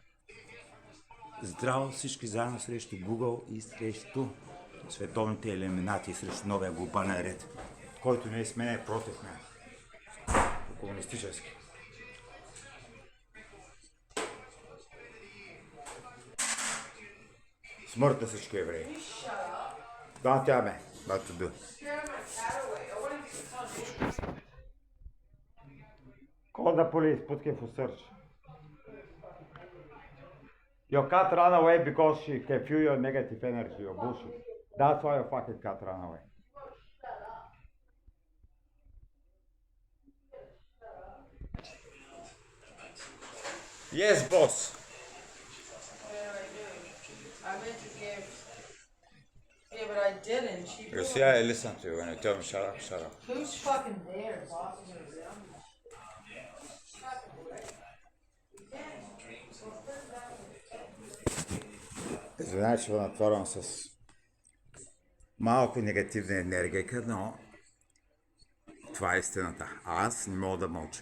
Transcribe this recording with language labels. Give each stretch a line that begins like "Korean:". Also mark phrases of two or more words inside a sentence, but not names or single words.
Bulgarian: Здраво всички заедно срещу Google и срещу световните елиминати, срещу новия глобален ред, който не е с мен, е против мен. Комунистически. Смърт на всички евреи. Да, тя ме.
English: That's do. Call the police, put him for search. Your cat ran away because she can feel your negative energy, your bullshit. That's why your fucking cat ran away. Yes, boss. I meant to give. Yeah, but I didn't. She. You see, I listen to you when you tell me shut up, shut up. Who's fucking there, boss?
Bulgarian: Знаеш, че натворям с малко негативна енергия, но това е истината. Аз не мога да мълча.